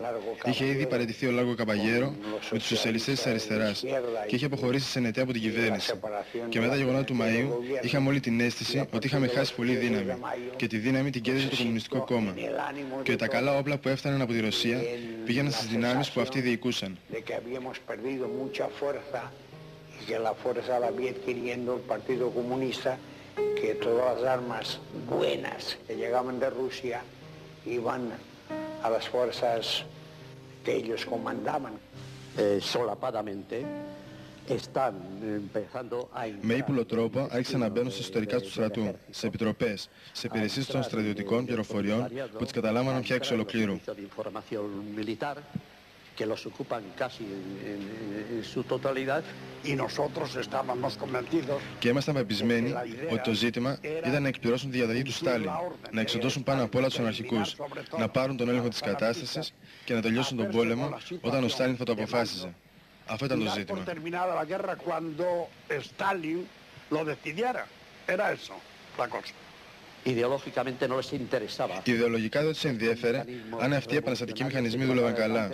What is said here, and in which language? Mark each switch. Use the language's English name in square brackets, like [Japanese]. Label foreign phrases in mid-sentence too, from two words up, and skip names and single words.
[Greek] Είχε ήδη παραιτηθεί ο Λάργο Καμπαγέρο με τους σοσιαλιστές της αριστεράς και είχε αποχωρήσει η ΣΕΝΕΤΕ από την κυβέρνηση. Και μετά τα γεγονότα του Μαΐου είχαμε όλη την αίσθηση ότι είχαμε χάσει πολύ δύναμη. Και τη δύναμη την κέρδισε το Κομμουνιστικό Κόμμα. Και τα καλά όπλα που έφταναν από τη Ρωσία πήγαιναν στις δυνάμεις που αυτοί διοικούσαν. [Spanish] Que la fuerza la había adquiriendo el Partido Comunista, que todas las armas buenas que llegaban de Rusia iban a las fuerzas que ellos comandaban. Solapadamente están empezando a... [Greek] Με ύπουλο τρόπο άρχισαν να μπαίνουν στα εσωτερικά του στρατού, σε επιτροπές, σε υπηρεσίες των στρατιωτικών πληροφοριών που τις καταλάμβαναν πια εξ ολοκλήρου. [Spanish] que los ocupan casi en su totalidad. Y nosotros estábamos convencidos. [Greek] Και ήμασταν πεπισμένοι ότι το ζήτημα ήταν να εκπληρώσουν τη διαταγή του Στάλιν, να εξοντώσουν πάνω απ' όλα τους αναρχικούς, να πάρουν τον έλεγχο της κατάστασης και να τελειώσουν τον πόλεμο όταν ο Στάλιν θα το αποφάσιζε. Αυτό ήταν το ζήτημα. Ιδεολογικά δεν τους ενδιέφερε αν αυτοί οι επαναστατικοί μηχανισμοί δούλευαν καλά.